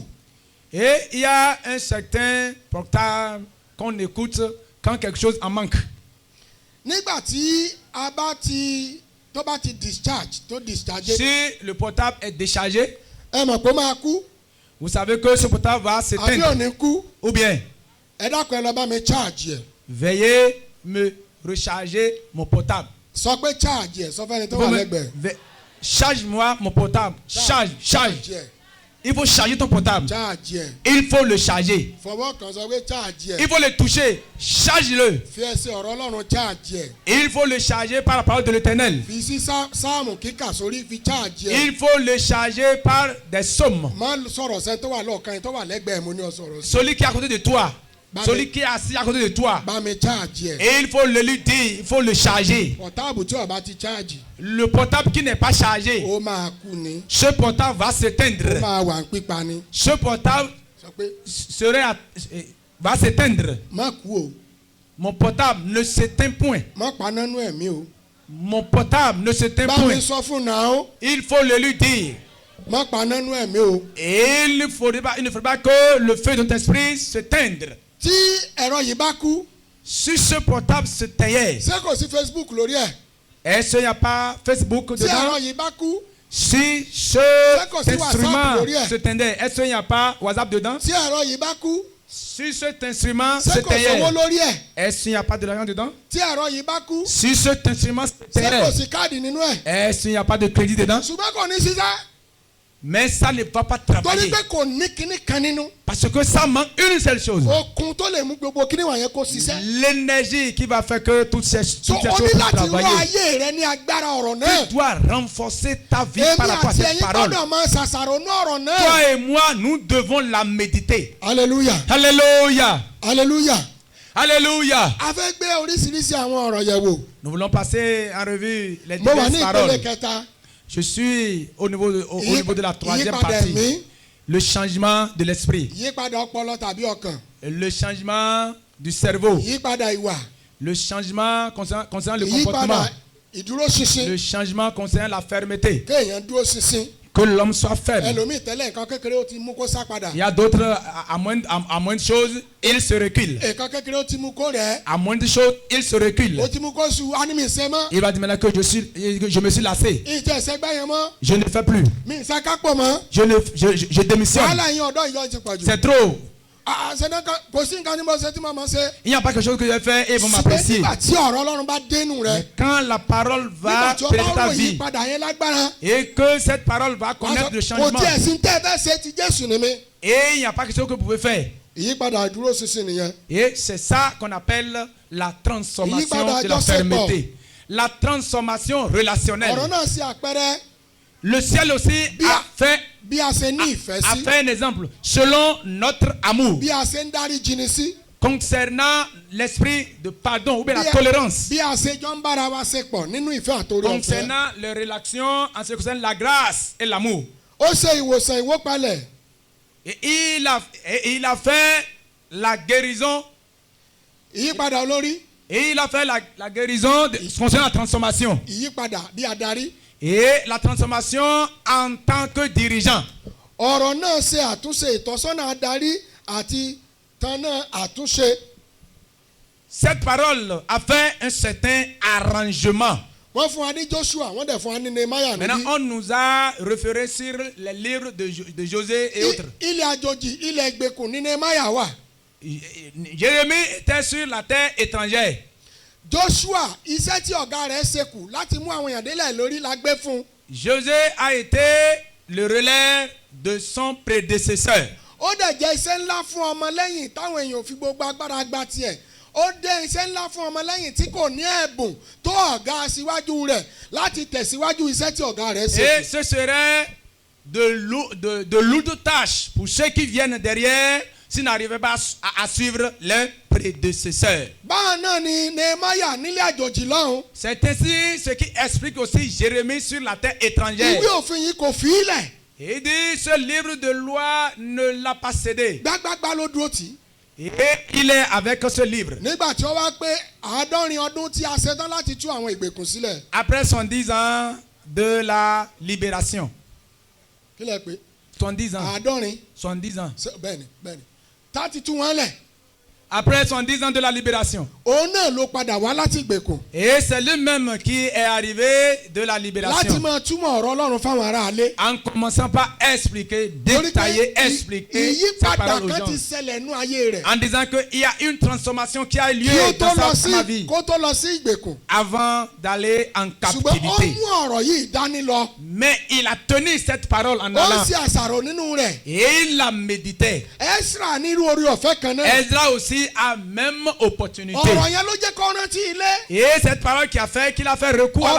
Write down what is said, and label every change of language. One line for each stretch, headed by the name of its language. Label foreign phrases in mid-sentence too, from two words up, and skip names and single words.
French: Et il y a un certain portable qu'on écoute quand quelque chose en manque.
Yoruba: nígbà tí a bá ti tó bá ti discharge.
French: Si le portable est déchargé,
Yoruba: ẹ mọ̀ pé ó máa kú.
French: vous savez que ce portable va
Yoruba: àbí ò
French: s'éteindre.
Yoruba: ní kú.
French: Ou bien,
Yoruba: ẹ dákun ẹ lọ bá mi charge ẹ.
French: veuillez me recharger mon portable.
Yoruba: sọ pé charge ẹ sọ fẹ́ni tó
French: Vous
Yoruba: wà
French: me-
Yoruba: lẹ́gbẹ̀ẹ́.
French: Charge-moi mon portable. Charge.
Yoruba: ẹ.
French: Il faut charger ton portable.
Yoruba: charge ẹ.
French: Il faut le charger.
Yoruba: fọwọ́ kan sọ pé charge ẹ.
French: Il faut le toucher. Charge-le.
Yoruba: fi ẹsẹ̀ ọ̀rọ̀ Ọlọ́run charge ẹ.
French: Il faut le charger par la parole de l'Éternel.
Yoruba: fi sí sáàmù kíkà sórí fi charge ẹ.
French: Il faut le charger par des sommes.
Yoruba: má sọ̀rọ̀ sẹ́ni tó wà lọ́ọ̀kan yẹn tó wà lẹ́gbẹ̀ẹ́ mo ní ọ sọ̀rọ̀ sí.
French: Celui qui est à côté de toi, Celui qui est assis à côté de toi.
Yoruba: bá mi charge ẹ̀.
French: Et il faut le lui dire, il faut le charger.
Yoruba: pọ̀táàbù tí ó bá ti charge
French: Le portable qui n'est pas chargé,
Yoruba: ó máa kú ni,
French: ce portable va
Yoruba: ó
French: s'éteindre.
Yoruba: máa wà ń pípa ni.
French: Ce portable
Yoruba: sọ pé
French: va s'éteindre.
Yoruba: má kú o,
French: Mon portable ne s'éteint point.
Yoruba: má paná nú ẹ̀mí o.
French: Mon portable ne s'éteint
Yoruba: bá mi
French: point.
Yoruba: sọ fún náà o,
French: Il faut le lui dire.
Yoruba: má paná nú ẹ̀mí o.
French: Et il ne faudrait pas que le feu de ton esprit s'éteindre.
Yoruba: tí ẹ̀rọ yìí bá kú,
French: Si ce portable s'éteignait,
Yoruba: ṣé kò sí Facebook lórí ẹ̀?
French: est-ce qu'il n'y a pas Facebook
Yoruba: tí ẹ̀rọ
French: dedans?
Yoruba: yìí bá kú, Si cet WhatsApp,
French: instrument Gloria. s'éteignait, est-ce qu'il n'y a pas WhatsApp dedans?
Yoruba: tí ẹ̀rọ yìí bá kú,
French: Si cet instrument
Yoruba: ṣé kò sówó
French: s'éteignait,
Yoruba: lórí ẹ̀?
French: est-ce qu'il n'y a pas de l'argent dedans?
Yoruba: tí ẹ̀rọ yìí bá kú,
French: Si cet instrument
Yoruba: ṣé kò
French: s'éteignait,
Yoruba: sí káàdì nínú ẹ̀?
French: est-ce qu'il n'y a pas de crédit dedans?
Yoruba: ṣùgbọ́n kò ní ṣiṣẹ́
French: Mais ça ne va pas
Yoruba: torí
French: travailler.
Yoruba: pé kò ní kíní kan nínú.
French: Parce que ça manque une seule chose.
Yoruba: okun tó lè mú gbogbo kíní wọ̀nyẹn kó ṣiṣẹ́.
French: L'énergie qui va faire que toutes ces
Yoruba: so
French: choses
Yoruba: o ní
French: puissent
Yoruba: láti wá
French: travailler.
Yoruba: ayé rẹ ní agbára ọ̀rọ̀ náà.
French: Tu dois renforcer ta vie
Yoruba: èmi
French: par rapport à
Yoruba: àti
French: cette
Yoruba: ẹ̀yin
French: parole.
Yoruba: gbọ́dọ̀ máa ṣàṣàrò ní ọ̀rọ̀ náà.
French: Toi et moi, nous devons la méditer.
Yoruba: hallelujah
French: Alléluia.
Yoruba: hallelujah.
French: Alléluia.
Yoruba: a fẹ́ gbé oríṣiríṣi àwọn ọ̀rọ̀ yẹ̀ wò.
French: Nous voulons passer en revue les
Yoruba: mo wà ní
French: diverses
Yoruba: ìpele
French: paroles.
Yoruba: kẹta.
French: Je suis au niveau de la troisième
Yoruba: ìyípadà
French: partie.
Yoruba: ẹ̀mí,
French: Le changement de l'esprit.
Yoruba: ìyípadà ọpọlọ tàbí ọkàn,
French: Le changement du cerveau.
Yoruba: ìyípadà ìwà,
French: Le changement concernant le
Yoruba: ìyípadà
French: comportement.
Yoruba: ìdúróṣinṣin,
French: Le changement concernant la fermeté.
Yoruba: kéèyàn dúró ṣinṣin.
French: Que l'homme soit ferme.
Yoruba: ẹlòmíì tẹ́lẹ̀ nǹkan kékeré ó ti mú kó sá padà.
French: Il y a d'autres, à moins de choses, ils se reculent.
Yoruba: nǹkan kékeré ó ti mú kó rẹ̀.
French: À moins de choses, ils se reculent.
Yoruba: ó ti mú kó su ánìmí ìṣe mọ́.
French: Il va dire maintenant que je me suis lassé.
Yoruba: ìjẹ́ ìṣẹ́gbẹ́ yẹn mọ́.
French: Je ne fais plus.
Yoruba: mi ìṣe kápò mọ́.
French: Je démissionne.
Yoruba: wàhálà yín ọ̀dọ́ ìjọ ti pọ̀ jù.
French: C'est trop.
Yoruba: kò sí nǹkan ní mo ṣe tí mo máa ṣe.
French: Il n'y a pas quelque chose que je vais faire et ils vont
Yoruba: ṣùgbọ́n
French: m'apprécier.
Yoruba: nígbà tí ọ̀rọ̀ Ọlọ́run bá dénú rẹ̀,
French: Mais quand la parole va
Yoruba: nígbà tí ó
French: pénétrer
Yoruba: bá ta rò
French: vie
Yoruba: ìyípadà yẹn lágbára,
French: et que cette parole va
Yoruba: wàá
French: connaître le
Yoruba: sọ, kò
French: changement
Yoruba: tiẹ̀ sí ní tẹ́ ẹ fẹ́ ṣe ti Jésù ni mi.
French: et il n'y a pas quelque chose que vous pouvez faire.
Yoruba: ìyípadà ìdúró ṣinṣin nìyẹn.
French: Et c'est ça qu'on appelle la transformation
Yoruba: Ìyípadà
French: de la
Yoruba: àjọṣepọ̀.
French: fermeté. La transformation relationnelle.
Yoruba: ọ̀rọ̀ náà ṣe àpẹẹrẹ
French: Le ciel aussi a fait,
Yoruba: bí a ṣe ní ìfẹ́ a sí,
French: fait un exemple selon notre amour
Yoruba: bí a ṣe ń dárí jini sí,
French: concernant l'esprit de pardon ou bien la Bien. tolérance.
Yoruba: bí a ṣe jọ ń bára wa ṣe pọ̀ nínú ìfẹ́ àtòrí ọ̀fẹ́.
French: Concernant les relations en ce qui concerne la grâce et l'amour.
Yoruba: ó ṣe ìwòsàn ìwópalẹ̀,
French: Et il a fait la guérison.
Yoruba: ìyípadà olórí,
French: Et il a fait la guérison concernant la transformation.
Yoruba: ìyípadà bí adarí.
French: Et la transformation en tant que dirigeant.
Yoruba: ọ̀rọ̀ náà ṣe àtúnṣe ìtọ́sọ́nà adarí àti tanná àtúnṣe.
French: Cette parole a fait un certain arrangement.
Yoruba: wọ́n fún wa ní Joshua, wọ́n dẹ̀ fún wa ní Nehemiah
French: Maintenant,
Yoruba: níbí.
French: on nous a référé sur les livres de José et autres.
Yoruba: ilẹ̀ àjòjì, ilẹ̀ ìgbèkùn ní Nehemiah wà.
French: Jérémie était sur la terre étrangère.
Yoruba: Joshua, iṣẹ́ tí ọ̀gá rẹ̀ ṣe kù láti mú àwọn èèyàn délẹ̀ lórí la gbé fún un.
French: José a été le relais de son prédécesseur.
Yoruba: ó dẹ̀ jẹ́ iṣẹ́ ńlá fún ọmọlẹ́yìn táwọn èèyàn ò fi gbogbo agbára gba tiẹ̀. ó dé iṣẹ́ ńlá fún ọmọlẹ́yìn tí kò ní ẹ̀bùn tó ọ̀gá síwájú rẹ̀ láti tẹ̀síwájú iṣẹ́ tí ọ̀gá rẹ̀ ṣe
French: Et
Yoruba: kù.
French: ce serait de lourdes tâches pour ceux qui viennent derrière s'ils n'arrivaient pas à suivre leurs prédécesseurs.
Yoruba: báwọn náà ni Nehemiah nílé àjòjì lọ́hùn.
French: C'est ainsi ce qui explique aussi Jérémie sur la terre étrangère.
Yoruba: ìwé òfin yìí kò fi í lẹ̀.
French: Il dit ce livre de loi ne l'a pas cédé.
Yoruba: gbágbágbá ló dúró tì í.
French: Et il est avec ce livre.
Yoruba: nígbà tí ó wá pé 70 ọdún tí a ṣetán láti tú àwọn ìgbèkùn sílẹ̀.
French: Après 70 ans de la libération.
Yoruba: kí lẹ pé
French: 70 ans. 70 ans.
Yoruba: bẹ́ẹ̀ni bẹ́ẹ̀ni 30 tú wọn lẹ̀.
French: Après 70 ans de la libération.
Yoruba: òun náà ló padà wá láti ìgbèkùn.
French: Et c'est lui-même qui est arrivé de la
Yoruba: láti
French: libération.
Yoruba: máa túmọ̀ ọ̀rọ̀ Ọlọ́run fáwọn aráalé.
French: En commençant par expliquer,
Yoruba: torí pé
French: détailler, expliquer cette
Yoruba: ìyípadà
French: parole aux
Yoruba: kan
French: gens.
Yoruba: ti ṣẹlẹ̀ nú ayé rẹ̀.
French: En disant qu'il y a une transformation qui a lieu
Yoruba: kí ó tó
French: dans
Yoruba: lọ
French: sa vie
Yoruba: kó tó lọ sí ìgbèkùn.
French: avant d'aller en
Yoruba: ṣùgbọ́n ó
French: captivité.
Yoruba: mú ọ̀rọ̀ yìí dání lọ.
French: Mais il a tenu cette parole en
Yoruba: ó
French: allant
Yoruba: ṣe àṣàrò nínú rẹ̀.
French: et il la méditait.
Yoruba: Ẹ́sírà nírú orí ọ̀fẹ́ kan náà.
French: Ezra aussi a même opportunité.
Yoruba: ọ̀rọ̀ yẹn ló jẹ́ kó rántí ilé.
French: Et cette parole qui a fait qu'il a fait recours à